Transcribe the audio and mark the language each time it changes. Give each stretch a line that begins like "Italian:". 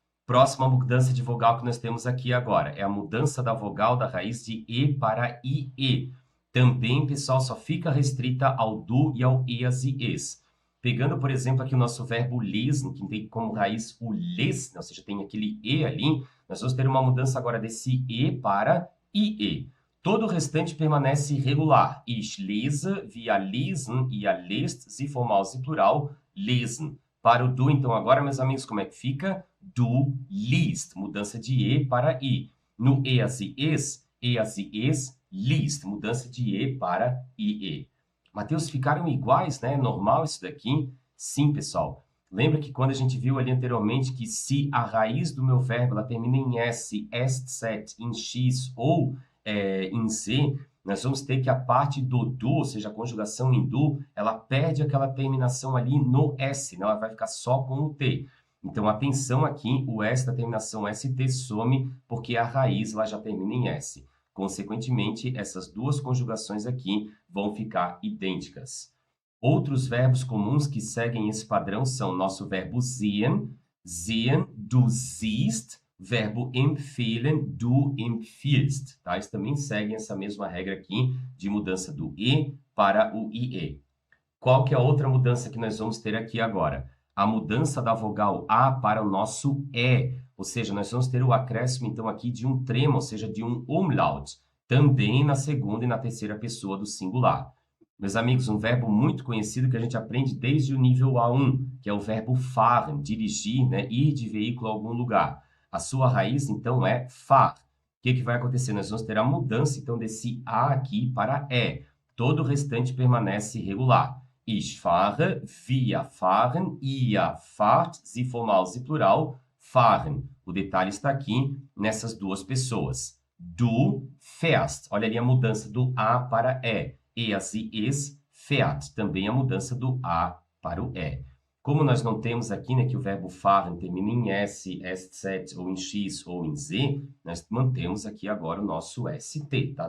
Portuguese: Próxima mudança de vogal que nós temos aqui agora é a mudança da vogal da raiz de E para IE. Também, pessoal, só fica restrita ao du e ao es e es. Pegando, por exemplo, aqui o nosso verbo lesen, que tem como raiz o les, ou seja, tem aquele E ali, nós vamos ter uma mudança agora desse E para IE. Todo o restante permanece regular.
German: Ich lese, wir lesen, ihr lest, se formal, se plural, lesen.
Portuguese: Para o do, então, agora, meus amigos, como é que fica? Du liest, mudança de E para I. No es e es, liest, mudança de E para IE. Mateus, ficaram iguais, né? Normal isso daqui? Sim, pessoal. Lembra que quando a gente viu ali anteriormente que se a raiz do meu verbo ela termina em S, est, set, em X ou em Z, nós vamos ter que a parte do do, ou seja, a conjugação em do, ela perde aquela terminação ali no S, né? Ela vai ficar só com o T. Então, atenção aqui, o S da terminação ST some porque a raiz lá já termina em S. Consequentemente, essas duas conjugações aqui vão ficar idênticas. Outros verbos comuns que seguem esse padrão são nosso verbo sehen, du siehst, Verbo empfehlen, du empfiehlst, tá? Eles também seguem essa mesma regra aqui de mudança do E para o IE. Qual que é a outra mudança que nós vamos ter aqui agora? A mudança da vogal A para o nosso E, ou seja, nós vamos ter o acréscimo, então, aqui de um trema, ou seja, de um umlaut, também na segunda e na terceira pessoa do singular. Meus amigos, um verbo muito conhecido que a gente aprende desde o nível A1, que é o verbo fahren, dirigir, né, ir de veículo a algum lugar. A sua raiz, então, é fahr. O que vai acontecer? Nós vamos ter a mudança, então, desse A aqui para E. Todo o restante permanece regular.
German: Ich fahre, wir fahren, ihr fahrt, se formal, se plural, fahren.
Portuguese: O detalhe está aqui nessas duas pessoas. Du fährst. Olha ali a mudança do A para E. Er, sie, es, fährt. Também a mudança do A para o E. Como nós não temos aqui, né, que o verbo fahren termina em S, SZ, ou em X, ou em Z, nós mantemos aqui agora o nosso ST, tá?